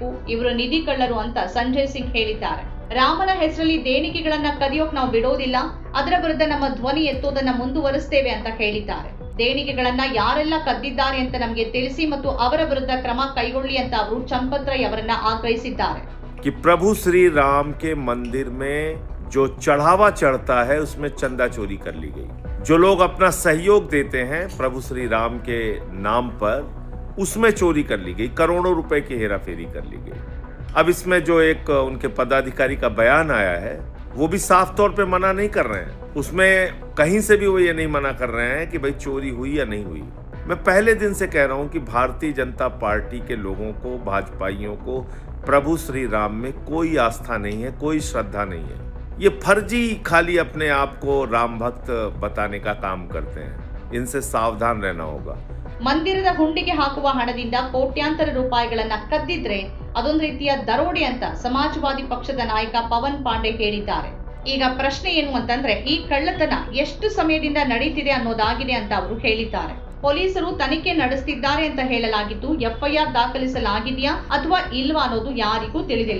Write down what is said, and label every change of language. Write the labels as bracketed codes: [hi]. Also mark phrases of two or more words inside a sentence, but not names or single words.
[kn] ಇವರು ನಿಧಿ ಕಳ್ಳರು ಅಂತ ಸಂಜಯ್ ಸಿಂಗ್ ಹೇಳಿದ್ದಾರೆ. ರಾಮನ ಹೆಸರಲ್ಲಿ ದೇಣಿಗೆಗಳನ್ನ ಕದಿಯೋಕ್ ನಾವು ಬಿಡೋದಿಲ್ಲ. ಅದರ ವಿರುದ್ಧ ನಮ್ಮ ಧ್ವನಿ ಎತ್ತೋದನ್ನ ಮುಂದುವರಿಸ್ತೇವೆ ಅಂತ ಹೇಳಿದ್ದಾರೆ. ದೇಣಿಗೆಗಳನ್ನ ಯಾರೆಲ್ಲ ಕದ್ದಿದ್ದಾರೆ ಅಂತ ನಮಗೆ ತಿಳಿಸಿ ಮತ್ತು ಅವರ ವಿರುದ್ಧ ಕ್ರಮ ಕೈಗೊಳ್ಳಿ ಅಂತ ಅವರು ಚಂಪತ್ ರೈ ಅವರನ್ನ ಆಗ್ರಹಿಸಿದ್ದಾರೆ. [hi] कि प्रभु श्री राम के मंदिर में जो चढ़ावा चढ़ता है उसमें चंदा चोरी कर ली गई। जो लोग अपना सहयोग देते हैं प्रभु श्री राम के नाम पर, उसमें चोरी कर ली गई। करोड़ों रुपए की हेराफेरी कर ली गई। अब इसमें जो एक उनके पदाधिकारी का बयान आया है वो भी साफ तौर पे मना नहीं कर रहे हैं, उसमें कहीं से भी वो ये नहीं मना कर रहे हैं कि भाई चोरी हुई या नहीं हुई। मैं पहले दिन से कह रहा हूं कि भारतीय जनता पार्टी के लोगों को, भाजपाइयों को प्रभु श्री राम में कोई आस्था नहीं है, कोई श्रद्धा नहीं है। ये फर्जी खाली अपने आप को राम भक्त बताने का काम करते हैं, इनसे सावधान रहना होगा। [kn] ಮಂದಿರದ ಹುಂಡಿಗೆ ಹಾಕುವ ಹಣದಿಂದ ಕೋಟ್ಯಾಂತರ ರೂಪಾಯಿಗಳನ್ನ ಕದ್ದಿದ್ರೆ ಅದೊಂದು ರೀತಿಯ ದರೋಡೆ ಅಂತ ಸಮಾಜವಾದಿ ಪಕ್ಷದ ನಾಯಕ ಪವನ್ ಪಾಂಡೆ ಹೇಳಿದ್ದಾರೆ. ಈಗ ಪ್ರಶ್ನೆ ಏನು ಅಂತಂದ್ರೆ, ಈ ಕಳ್ಳತನ ಎಷ್ಟು ಸಮಯದಿಂದ ನಡೀತಿದೆ ಅನ್ನೋದಾಗಿದೆ ಅಂತ ಅವರು ಹೇಳಿದ್ದಾರೆ. ಪೊಲೀಸರು ತನಿಖೆ ನಡೆಸುತ್ತಿದ್ದಾರೆ ಅಂತ ಹೇಳಲಾಗಿದ್ದು, ಎಫ್ಐಆರ್ ದಾಖಲಿಸಲಾಗಿದೆಯಾ ಅಥವಾ ಇಲ್ವಾ ಅನ್ನೋದು ಯಾರಿಗೂ ತಿಳಿದಿಲ್ಲ.